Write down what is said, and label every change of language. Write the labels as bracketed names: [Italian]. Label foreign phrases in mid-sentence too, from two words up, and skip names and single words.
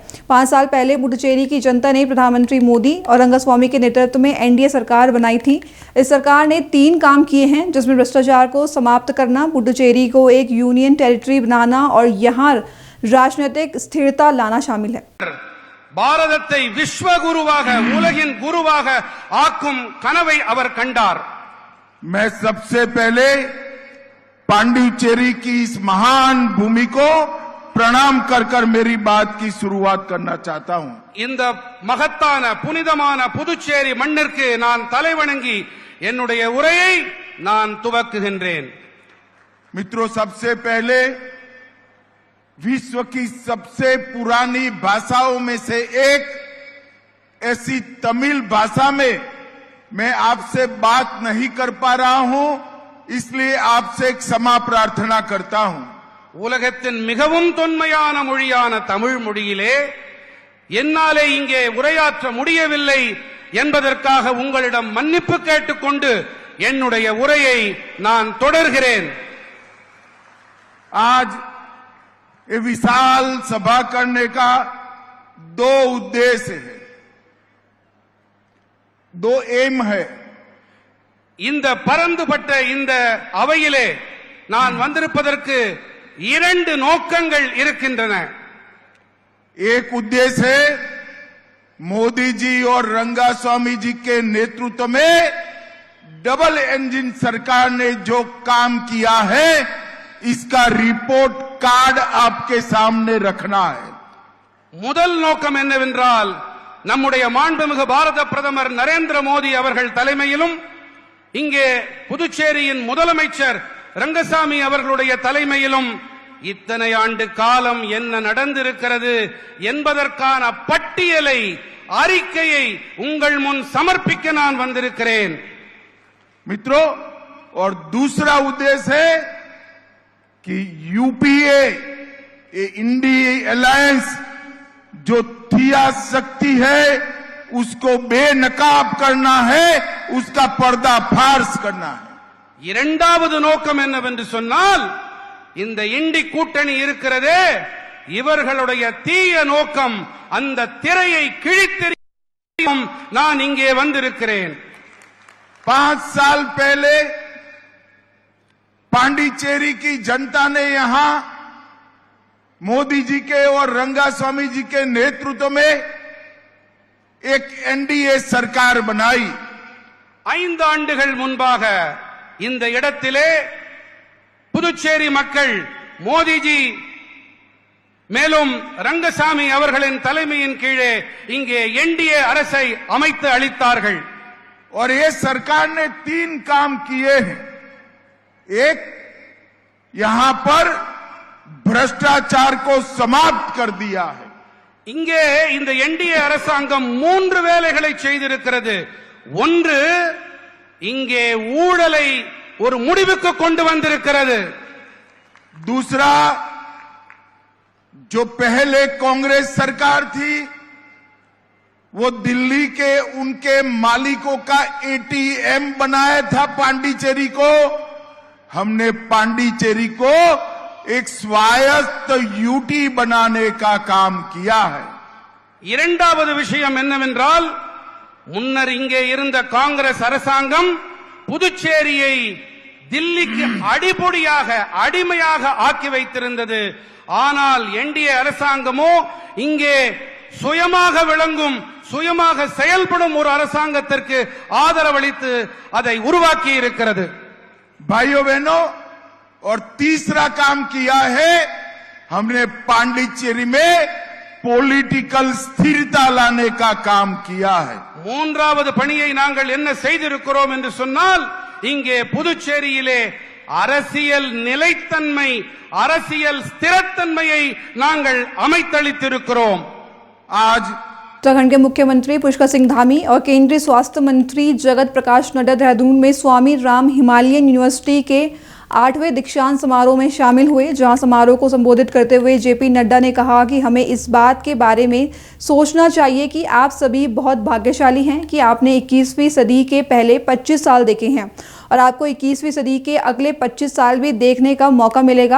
[Hindi] 5 साल पहले पुडुचेरी की जनता ने प्रधानमंत्री मोदी और रंगास्वामी के नेतृत्व में एनडीए सरकार बनाई थी। इस सरकार ने 3 काम किए हैं, जिसमें भ्रष्टाचार को समाप्त करना, पुडुचेरी को एक [English] union territory [Hindi] बनाना और यहाँ राजनीतिक स्थिरता लाना शामिल है। [Tamil] பாரதத்தை விஸ்வ குருவாக உலகின் குருவாக ஆக்கும் கனவை அவர் கண்டார்। [Hindi] मैं सबसे पहले पांडिचेरी की इस महान भूमि को प्रणाम कर कर मेरी बात की शुरुआत करना चाहता हूं। [Tamil] இந்த மகத்தான புனிதமான புதுச்சேரி மண்ணிற்கு நான் தலைவணங்கி என்னுடைய உரையை நான் துவக்குகின்றேன்। [Hindi] मित्रों, सबसे पहले विश्व की सबसे पुरानी भाषाओं में से एक ऐसी तमिल भाषा में मैं आपसे बात नहीं कर पा रहा हूं, इसलिए आपसे क्षमा प्रार्थना करता हूं. [Tamil] உலகத்தின் மிகவும் தொன்மையான மொழியான தமிழ் மொழியிலே என்னாலே இங்கே உரையாற்ற முடியவில்லை என்பதற்காக உங்களிடம் மன்னிப்பு கேட்டுக்கொண்டு என்னுடைய உரையை நான் தொடர்கிறேன். [Hindi] आज ये विशाल सभा करने का दो उद्देश्य है, दो एम है. [Tamil] இந்த பரந்துபட்ட இந்த அவையிலே நான் வந்திருப்பதற்கு இரண்டு நோக்கங்கள் இருக்கின்றன. [Hindi] एक उद्देश्य है मोदी जी और रंगास्वामी जी के नेतृत्व में [English] double engine [Hindi] सरकार ने जो काम किया है इसका [English] report card [Hindi] आपके सामने रखना है. [Tamil] முதல் நோக்கம் என்னவென்றால் நம்முடைய மாண்புமிகு பாரத பிரதமர் நரேந்திர மோடி அவர்கள் தலைமையிலும் இங்கே புதுச்சேரியின் முதலமைச்சர் ரங்கசாமி அவர்களுடைய தலைமையிலும் இத்தனை ஆண்டு காலம் என்ன நடந்திருக்கிறது என்பதற்கான பட்டியலை அறிக்கையை உங்கள் முன் சமர்ப்பிக்க நான் வந்திருக்கிறேன். [Hindi] मित्रों, और दूसरा उद्देश्य है कि यूपीए इंडिया अलायंस जो थिया शक्ति है उसको बेनकाब करना है, उसका पर्दाफाश करना है. [Tamil] இரண்டாவது நோக்கம் என்னவென்று சொன்னால் இந்த இண்டி கூட்டணி இருக்கிறதே இவர்களுடைய தீய நோக்கம் அந்த திரையை கிழித்தெறியும் நான் இங்கே வந்திருக்கிறேன். [Hindi] 5 साल पहले पांडिचेरी की जनता ने यहां मोदी जी के और रंगास्वामी जी के नेतृत्व में एक एनडीए सरकार बनाई. [Tamil] 5 ஆண்டுகள் முன்பாக இந்த இடத்திலே புதுச்சேரி மக்கள் மோடிஜி மேலும் ரங்கசாமி அவர்களின் தலைமையின் கீழே இங்கே என்டிஏ அரசை அமைத்து அளித்தார்கள். [Hindi] और ये सरकार ने 3 काम किए हैं. एक, यहां पर भ्रष्टाचार को समाप्त कर दिया है. [Tamil] இங்கே இந்த என்டிஏ அரசாங்கம் 3 வேலைகளை செய்திருக்கிறது. ஒன்று, இங்கே ஊழலை ஒரு முடிவுக்கு கொண்டு வந்திருக்கிறது. [Hindi] दूसरा, जो पहले कांग्रेस सरकार थी वो दिल्ली के उनके मालिकों का एटीएम बनाया था पांडिचेरी को. हमने पांडिचेरी को एक स्वायत्त यूटी बनाने का काम किया है. [Tamil] இரண்டாவது விஷயம் என்னவென்றால் முன்னர் இங்கே இருந்த காங்கிரஸ் அரசாங்கம் புதுச்சேரியை தில்லிக்கு அடிபொடியாக அடிமையாக ஆக்கி வைத்திருந்தது. ஆனால் என்டிஏ அரசாங்கமோ இங்கே சுயமாக விளங்கும் சுயமாக செயல்படும் ஒரு அரசாங்கத்திற்கு ஆதரவளித்து அதை உருவாக்கி இருக்கிறது. [Hindi] भाइयों बहनों, और तीसरा काम किया है हमने पांडिचेरी में पॉलिटिकल स्थिरता लाने का काम किया है. [Tamil] மூன்றாவது பணியை நாங்கள் என்ன செய்திருக்கிறோம் என்று சொன்னால் இங்கே புதுச்சேரியிலே அரசியல் நிலைத்தன்மை அரசியல் ஸ்திரத்தன்மையை நாங்கள் அமைத்தளித்திருக்கிறோம். [Hindi] आज उत्तराखंड के मुख्यमंत्री पुष्कर सिंह धामी और केंद्रीय स्वास्थ्य मंत्री जगत प्रकाश नड्डा देहरादून में स्वामी राम हिमालयन यूनिवर्सिटी के 8वें दीक्षांत समारोह में शामिल हुए, जहां समारोह को संबोधित करते हुए जेपी नड्डा ने कहा कि हमें इस बात के बारे में सोचना चाहिए कि आप सभी बहुत भाग्यशाली हैं कि आपने 21वीं सदी के पहले 25 साल देखे हैं और आपको 21वीं सदी के अगले 25 साल भी देखने का मौका मिलेगा.